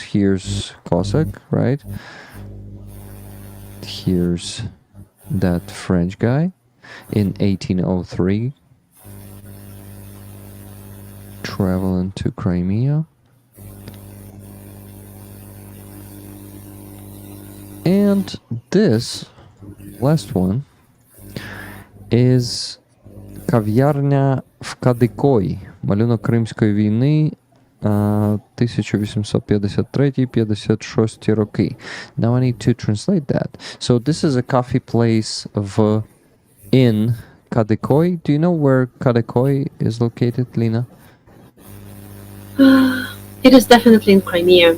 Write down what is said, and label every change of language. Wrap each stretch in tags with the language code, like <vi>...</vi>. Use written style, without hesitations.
<en>Here's Cossack, right? Here's that French guy in 1803 traveling to Crimea. And this last one is</en> <uk>кав'ярня в Кадикої, малюнок Кримської війни 1853-56 роки.</uk> <en>Now I need to translate that. So this is a coffee place in Kadikoy. Do you know where Kadikoy is located, Lina? It is definitely in Crimea.</en>